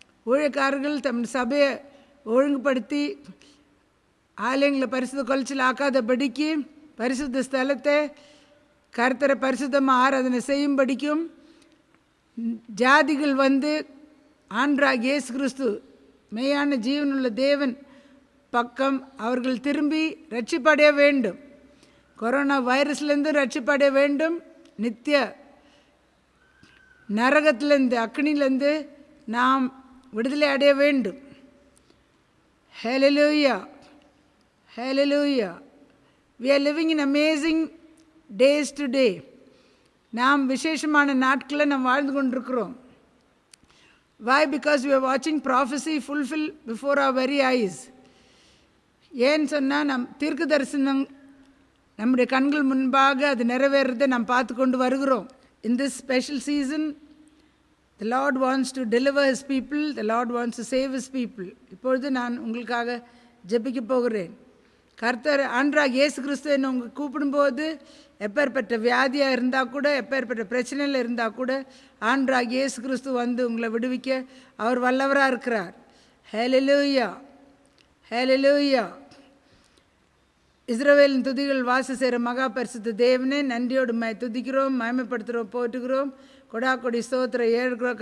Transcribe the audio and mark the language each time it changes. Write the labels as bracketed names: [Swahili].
[Tamil] ஊழியக்காரர்கள் தம் சபையை ஒழுங்குபடுத்தி ஆலயங்களை பரிசுத்த கொலைச்சல் ஆக்காதபடிக்கு பரிசுத்த ஸ்தலத்தை கர்த்தரை பரிசுத்தமாக ஆராதனை செய்யும்படிக்கும் ஜாதிகள் வந்து ஆண்டவராகிய இயேசு கிறிஸ்து மெய்யான ஜீவனுள்ள தேவன் பக்கம் அவர்கள் திரும்பி ரட்சிப்படைய வேண்டும். கொரோனா வைரஸ்லேருந்து ரட்சிப்படைய வேண்டும். நித்திய நரகத்திலேருந்து அக்னிலேருந்து நாம் விடுதலை அடைய வேண்டும். [English] Hallelujah, hallelujah. We are living in amazing days today. [Tamil] நாம் விசேஷமான நாட்களில் நாம் வாழ்ந்து கொண்டிருக்கிறோம். [English] Why? Because we are watching prophecy fulfill before our very eyes. [Tamil] ஏன்னு சொன்னால் நம் தீர்க்க தரிசனம் நம்முடைய கண்கள் முன்பாக அது நிறைவேறதை நாம் பார்த்து கொண்டு வருகிறோம். [English] In this special season, the Lord wants to deliver his people, the Lord wants to save his people. [Tamil] இப்பொழுது நான் உங்களுக்காக ஜெபிக்க போகிறேன். கர்த்தர் ஆண்டவராகிய இயேசு கிறிஸ்து என்ன உங்கள் கூப்பிடும்போது எப்பேற்பட்ட வியாதியாக இருந்தால் கூட, எப்பேற்பட்ட பிரச்சனையில் இருந்தால் கூட ஆண்டவராகிய இயேசு கிறிஸ்து வந்து உங்களை விடுவிக்க அவர் வல்லவராக இருக்கிறார். ஹல்லேலூயா, ஹல்லேலூயா. இஸ்ரவேலின் துதிகள் வாச செய்கிற மகா பரிசுத்த தேவனே, நன்றியோடு துதிக்கிறோம், மகிமைப்படுத்துகிறோம், போற்றுகிறோம், கொடாக்கொடி ஸ்தோத்திரம் ஏழுகிறோம்.